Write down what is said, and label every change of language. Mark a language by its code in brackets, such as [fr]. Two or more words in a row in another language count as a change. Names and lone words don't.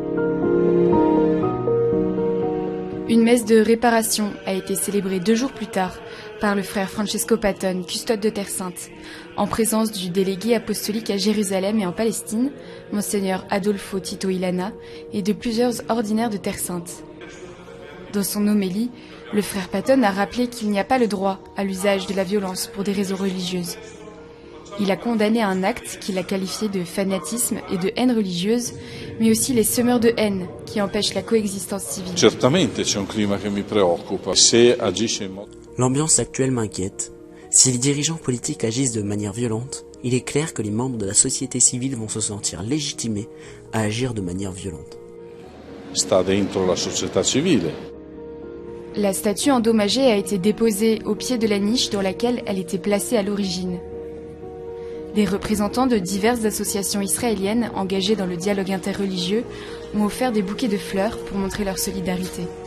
[fr] Une messe de réparation a été célébrée 2 jours plus tard par le frère Francesco Patton, custode de Terre Sainte, en présence du délégué apostolique à Jérusalem et en Palestine, Monseigneur Adolfo Tito Ilana, et de plusieurs ordinaires de Terre Sainte. Dans son homélie, le frère Patton a rappelé qu'il n'y a pas le droit à l'usage de la violence pour des raisons religieuses. Il a condamné un acte qu'il a qualifié de fanatisme et de haine religieuse, mais aussi les semeurs de haine qui empêchent la coexistence civile. [it] Certamente c'è un clima che mi preoccupa. Se agisce in modo... [fr] L'ambiance actuelle m'inquiète. Si les dirigeants politiques agissent de manière violente, il est clair que les membres de la société civile vont se sentir légitimés à agir de manière violente. [it] sta dentro la società civile. [fr] La statue endommagée a été déposée au pied de la niche dans laquelle elle était placée à l'origine. Des représentants de diverses associations israéliennes engagées dans le dialogue interreligieux ont offert des bouquets de fleurs pour montrer leur solidarité.